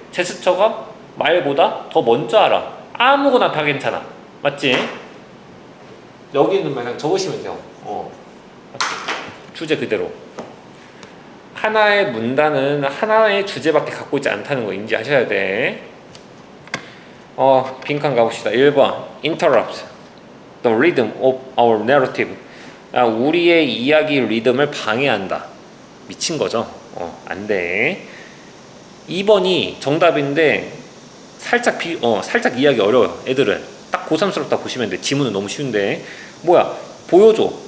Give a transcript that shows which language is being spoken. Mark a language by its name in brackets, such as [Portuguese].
[Korean] 제스처가 말보다 더 먼저 알아. 아무거나 다 괜찮아. 맞지? 여기 있는 말 그냥 적으시면 돼요. 주제 그대로. 하나의 문단은 하나의 주제밖에 갖고 있지 않다는 거 인지하셔야 돼. 빈칸 가봅시다. [English] 1번 Interrupt the rhythm of our narrative. [Korean] 우리의 이야기 리듬을 방해한다. 미친 거죠. 안 돼. 2번이 정답인데 살짝 이해하기 어려워요. 애들은 딱 고3스럽다 보시면 돼. 지문은 너무 쉬운데 뭐야? 보여줘.